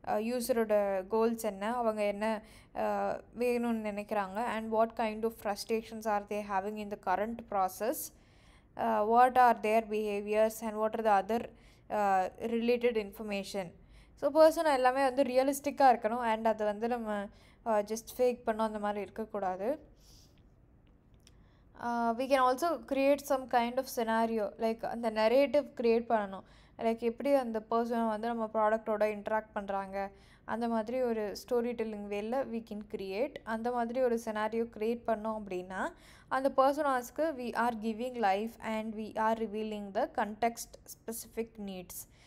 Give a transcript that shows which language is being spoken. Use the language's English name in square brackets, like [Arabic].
[Tamil] யூஸரோட goals என்ன, அவங்க என்ன வேணும்னு நினைக்கிறாங்க, [English] And what kind of frustrations are they having in the current process, what are their behaviors and what are the other related information. [Tamil] So person எல்லாமே வந்து ரியலிஸ்டிக்காக இருக்கணும். And அது வந்து நம்ம ஜஸ்ட் ஃபேக் பண்ணோம் அந்த மாதிரி இருக்கக்கூடாது. [English] we can also create some kind of scenario, like [Tamil] அந்த நரேட்டிவ் க்ரியேட் பண்ணணும். லைக் எப்படி அந்த பர்சன் வந்து நம்ம ப்ராடக்டோட இன்ட்ராக்ட் பண்ணுறாங்க, அந்த மாதிரி ஒரு ஸ்டோரி டெல்லிங் வேல [English] we can create. [Tamil] அந்த மாதிரி ஒரு சினாரியோ க்ரியேட் பண்ணோம் அப்படின்னா அந்த பர்சனாஸ்க்கு [English] we are giving life and we are revealing the context specific needs.